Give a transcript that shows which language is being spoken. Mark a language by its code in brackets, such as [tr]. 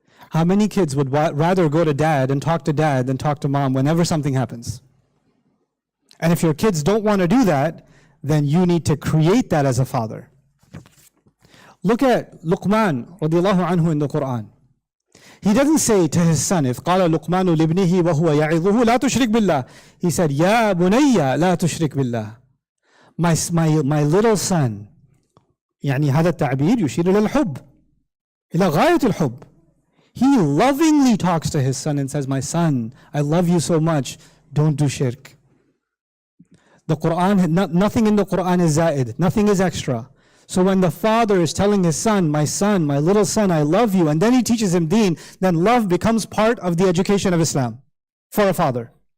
[en] How many kids would rather go to dad and talk to dad than talk to mom whenever something happens? And if your kids don't want to do that, then you need to create that as a father. Look at Luqman radiallahu anhu in the Quran. He doesn't say to his son, [ar] إِذْ قَالَ لُقْمَانُ لِابْنِهِ وَهُوَ يَعِظُهُ لَا تُشْرِكْ بِاللَّهِ. [en] He said, [ar] يَا بُنَيَّ لَا تُشْرِكْ بِاللَّهِ. [en] My little son. [ar] يعني هذا التعبير يشير إلى الحب. إلى غاية الحب. [en] He lovingly talks to his son and says, my son, I love you so much, don't do shirk. The Quran, nothing in the Quran is zaid, nothing is extra. So when the father is telling his son, my little son, I love you, and then he teaches him deen, then love becomes part of the education of Islam for a father.